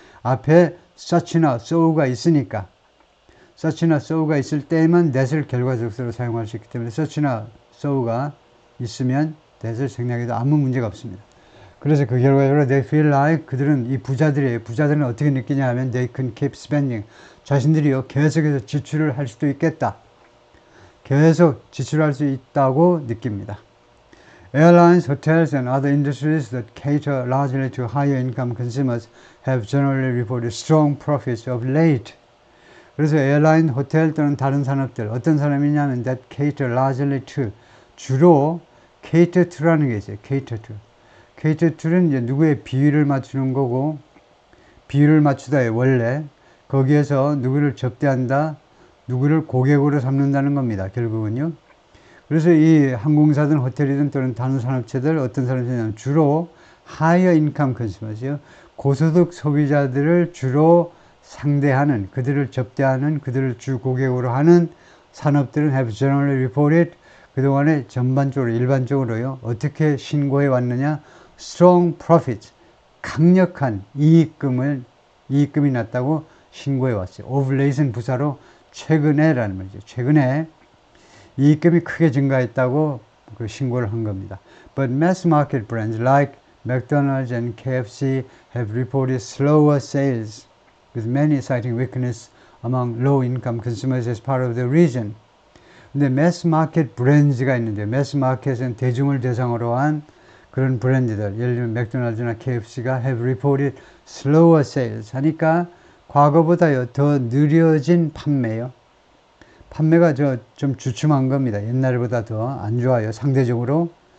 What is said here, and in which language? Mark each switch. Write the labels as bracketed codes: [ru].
[ko] 앞에 such나 so가 있으니까. such나 so가 있을 때만 that을 결과적으로 사용할 수 있기 때문에 such나 so가 있으면 that을 생략해도 아무 문제가 없습니다. 그래서 그 결과적으로 [en] they feel like, [ko] 그들은 이 부자들이에요. 부자들은 어떻게 느끼냐 하면 [en] they can keep spending. [ko] 자신들이요, 계속해서 지출을 할 수도 있겠다. 계속 지출할 수 있다고 느낍니다. [en] Airlines, hotels and other industries that cater largely to higher income consumers have generally reported strong profits of late. [ko] 그래서 에어라인, 호텔 또는 다른 산업들, 어떤 산업이냐면 [en] that cater largely to, [ko] 주로 cater to라는 게 있어요. [en] cater to. [ko] cater to는 이제 누구의 비위를 맞추는 거고, 비위를 맞추다의 원래, 거기에서 누구를 접대한다, 누구를 고객으로 삼는다는 겁니다. 결국은요. 그래서 이 항공사든 호텔이든 또는 다른 산업체들, 어떤 산업체냐면 주로 [en] higher income consumers [ko] 요. 고소득 소비자들을 주로 상대하는, 그들을 접대하는, 그들을 주 고객으로 하는 산업들은 [en] have generally reported, [ko] 그동안에 전반적으로, 일반적으로요, 어떻게 신고해 왔느냐? [en] strong profit, [ko] 강력한 이익금이 났다고 신고해 왔어요. [en] of late [ko] 는 부사로 최근에라는 말이죠. 최근에 이익금이 크게 증가했다고 그 신고를 한 겁니다. [en] But mass market brands like McDonald's and KFC have reported slower sales, with many citing weakness among low-income consumers as part of the reason. [ko] 근데 매스 마켓 브랜드가 있는데, 매스 마켓은 대중을 대상으로 한 그런 브랜드들, 예를 들면 맥도날드나 KFC가 [en] have reported slower sales [ko] 하니까 과거보다 더 느려진 판매요. 판매가 좀 주춤한 겁니다. 옛날보다 더 안 좋아요. 상대적으로.